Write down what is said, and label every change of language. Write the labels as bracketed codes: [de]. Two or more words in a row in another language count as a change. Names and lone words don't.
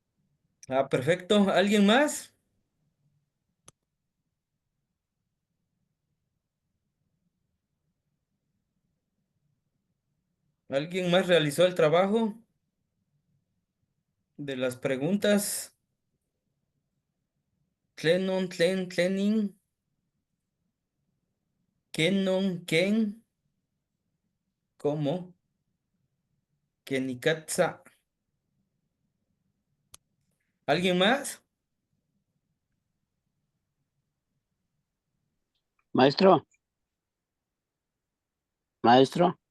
[es] Ah, perfecto. ¿Alguien más? ¿Alguien más realizó el trabajo de las preguntas? [nah] Tlenon, tlenin, kenon, ken, [es] ¿cómo? Kenikatsa. ¿Alguien más? Maestro. Maestro.